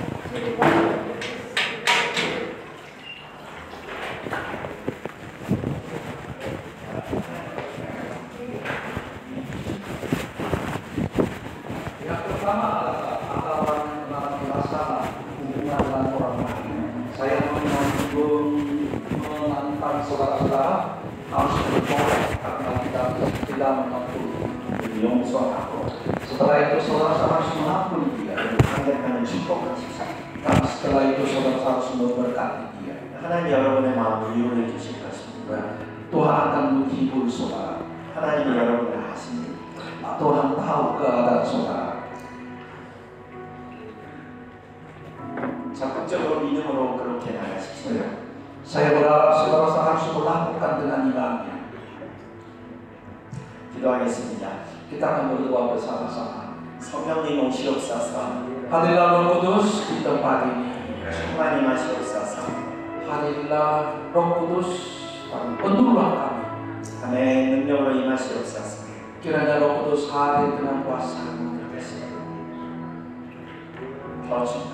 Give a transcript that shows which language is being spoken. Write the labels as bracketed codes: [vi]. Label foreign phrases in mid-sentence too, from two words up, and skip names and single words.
[id] Yang pertama adalah orang yang mengalami masalah hubungan dengan orang lain. Saya menantang saudara-saudara harus bertobat karena kita tidak mengampuni 용서하고. Setelah itu saudara harus mengampuni dia [ko] 상대방을 축복하십시오. [id] dan setelah itu saudara harus memberkati dia. [ko] 하나님 여러분의 마음을 위로해 주실 것입니다. [id] Tuhan akan menghibur saudara. [ko] 하나님이 여러분을 아십니다. [id] Tuhan tahu keadaan saudara. [ko] 적극적으로 믿음으로 그렇게 나가십시오. [id] Saya berharap saudara harus melakukan dengan imannya. [ko] 기도하겠습니다. [id] Kita akan berdoa bersama-sama. [ko] 성령님 오시옵소서. [id] Hadirlah Roh Kudus di tempat ini. [ko] 충만히 마시옵소서. [id] Hadirlah Roh Kudus dan penuhlah kami. [ko] 아멘. 능력으로 임하시옵소서. [id] Kiranya Roh Kudus hadir dengan kuasa. [ko] 더 충만.